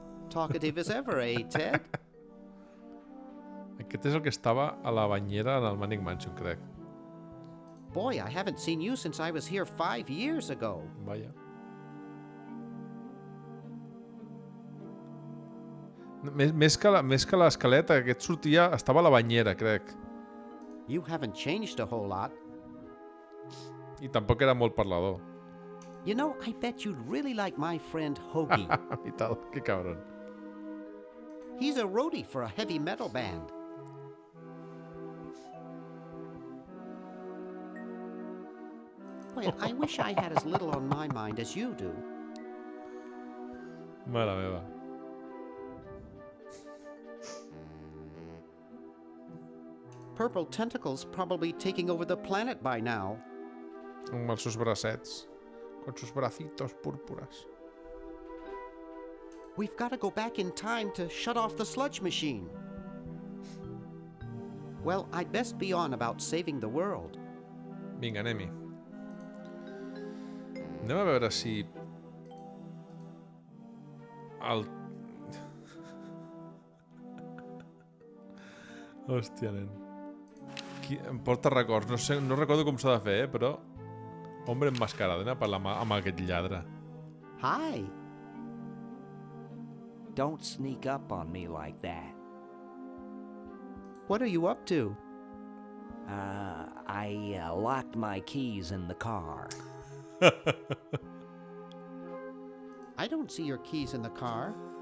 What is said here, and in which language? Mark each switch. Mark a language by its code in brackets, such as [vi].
[en] Talkative as ever, eh, Ted? [ca] Aquest és el que estava a la banyera en el Manic Mansion, crec. [en] Boy, I haven't seen you since I was here 5 years ago. [ca] Vaja. Més que l'esquelet, aquest sortia... Estava a la banyera, crec. [en] You haven't changed a whole lot. [ca] I tampoc era molt parlador. [en] You know, I bet you'd really like my friend Hoagie. [ca] I tal, que cabron. [en] He's a roadie for a heavy metal band. Well, I wish I had as little on my mind as you do. [ca] Mare meva. [en] Purple Tentacle's probably taking over the planet by now. [ca] Amb els seus bracets. [es] Con sus bracitos púrpuras. [en] We've got to go back in time to shut off the sludge machine. Well, I'd best be on about saving the world. [ca] Vinga, anem-hi. Anem a veure si... El... Hòstia, nen. Em porta records. No sé, no recordo com s'ha de fer, però... Hombre enmascarat, a parlar amb aquest lladre. [en] Hi. Don't sneak up on me like that. What are you up to? I locked my keys in the car. I don't see your keys in the car.